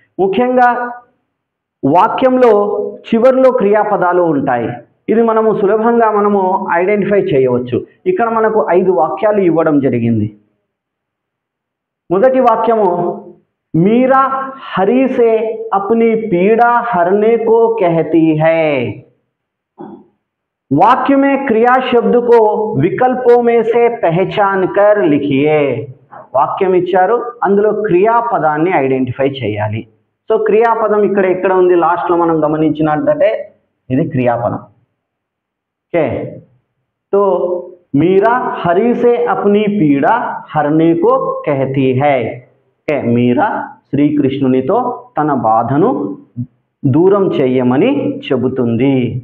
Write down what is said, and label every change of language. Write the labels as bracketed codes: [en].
[te] ముఖ్యంగా వాక్యంలో చివర్లో క్రియాపదాలు ఉంటాయి. ఇది మనము సులభంగా ఐడెంటిఫై చేయవచ్చు. ఇక్కడ మనకు 5 వాక్యాలు ఇవ్వడం జరిగింది. [hi] మొదటి వాక్యము మీరా హరి సే అప్ని పీడా హర్నే కో कहती है. वाक्य में क्रिया शब्द को विकल्पों में से पहचान कर लिखिए. [te] వాక్యం ఇచ్చారు, అందులో క్రియాపదాన్ని ఐడెంటిఫై చేయాలి. సో క్రియాపదం ఎక్కడ ఉంది, లాస్ట్లో మనం గమనించినట్లయితే ఇది క్రియాపదం. [hi] ఓకే, तो मीरा हरि से अपनी पीड़ा हरने को कहती है. [te] మీరా శ్రీకృష్ణునితో తన బాధను దూరం చేయమని చెబుతుంది.